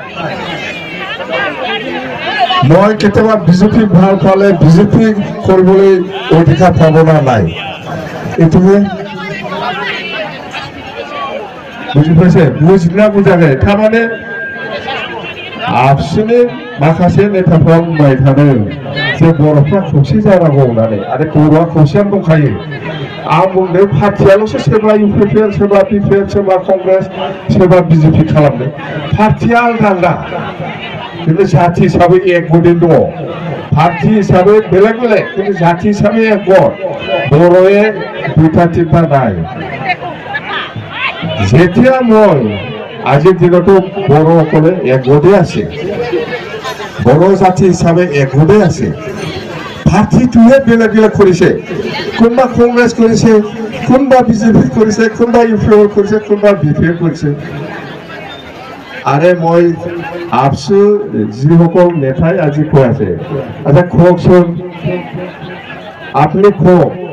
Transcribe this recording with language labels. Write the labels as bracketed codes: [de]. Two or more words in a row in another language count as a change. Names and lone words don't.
[as] মই কেতিয়াবা বিজেপি ভাল পালে বিজেপি কৰিবলৈ অধিকাৰ ভাৱনা নাই এইটোৱে বুজি পাইছে বুজিনা বুজাগে তাৰমানে [brx] আপসুनि माखासे नेताफ्रा बुंबाय थादों जे बर'फ्रा खौसे जानांगौ होननानै आरो बर'आ खौसेयानो दंखायो आं बुंदों पार्टियाल'सो सोरबा इउपिपिएल सोरबा बिपिएफ सोरबा कंग्रेस सोरबा बिजेपि खालामदों पार्टिया आलदा खिन्थु जाति हिसाबै एकग'दै दङ पार्टि हिसाबै बेलेग खिन्थु जाति हिसाबै एकग'द बर'ए [as] 2টা 3টা নাই যেতিয়া মই আজিৰ দিনতো বড়োসকলে একগ'দে আছে বড়ো জাতি হিসাবে একগ'দে আছে পার্টিটোহে বেলেগ কৰিছে কোনবা কংগ্রেস কৰিছে কোনবা বিজেপি কৰিছে কোনবা ইউপিপিএল কৰিছে কোনবা বিপিএফ কৰিছে আরে মই আপসু যিসকল নেতাই আজি কৈ আছে আচ্ছা কওকচোন আপনি কওক